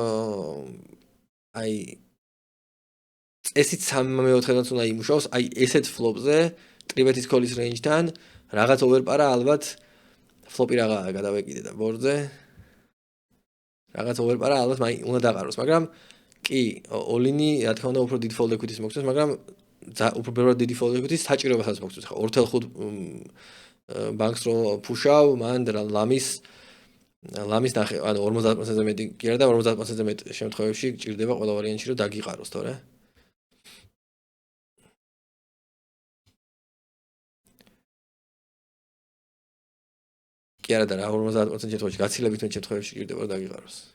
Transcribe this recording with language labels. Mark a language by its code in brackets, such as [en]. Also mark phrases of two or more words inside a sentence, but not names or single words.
[ka] აი წესით 3-4-დანაც უნდა იმუშაოს, აი ესეთ ფლოპზე ტრიბეთის ქოლის რეინჯთან რაღაც ოვერპარა ალბათ ფლოპი რაღაცა გადავეკიდე და ბორდზე რაღაც ოვერპარა ალბათ უნდა დაყაროს, მაგრამ კი ოლინი რა თქმა უნდა უფრო დიდ [en] fold equity- [ka] ს მოგწევს, მაგრამ უფრო ბევრად დიდი [en] fold equity- [ka] ს საჭიროებასაც მოგწევს. ხო 4.5 ბანკს რო ფუშავ, მან ლამის ნახე, ანუ 50%-ზე მეტი კი არა და 50%-ზე მეტ შემთხვევებში გჭირდება ყველა ვარიანტში რომ დაგიყაროს, თორე კი არა და რა 50% შემთხვევაში გაცილებით მეტ შემთხვევებში გჭირდება რომ დაგიყაროს.